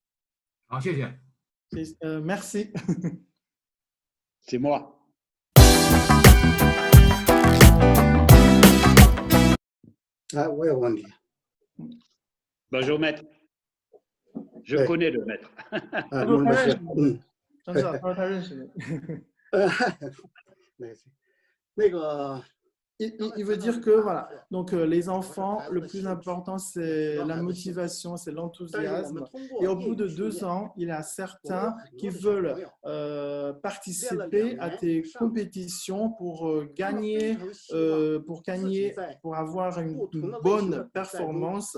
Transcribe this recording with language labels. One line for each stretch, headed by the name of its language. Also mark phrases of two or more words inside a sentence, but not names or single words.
Chinese: 好，谢谢。
French: Merci. C'est moi. Bonjour maître. Je Ouais. connais le maître.
Chinese: 没事，上次他说他认识你。没事。那个
French: Il veut dire que voilà, donc les enfants, le plus important c'est la motivation, c'est l'enthousiasme. Et au bout de 2 ans, il y a certains qui veulent participer à tes compétitions pour gagner, pour avoir une bonne performance.